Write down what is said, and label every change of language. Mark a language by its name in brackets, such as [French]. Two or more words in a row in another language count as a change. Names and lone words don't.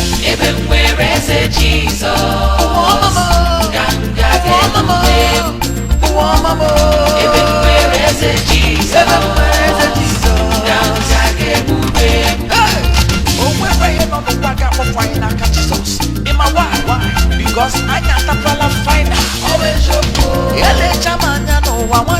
[Igbo] Ebe m nwere eze Jizọs. Ụwa ọma m o. Nganga Ụwa ọma m o. ga-ebube. Ụwa ọma m o. Ebe m nwere eze Jizọs. Ebe m nwere eze Jizọs. Nganga ga-ebube. Hey! O nwekwa ihe nọ n'ụwa ga-akpọpụ anyị n'aka Jizọs. Ị ma [English] why? Why? Because [Igbo] anyị atapụla final. Ọ bụ eziokwu. Elecha m anya n'ụwa nwanne.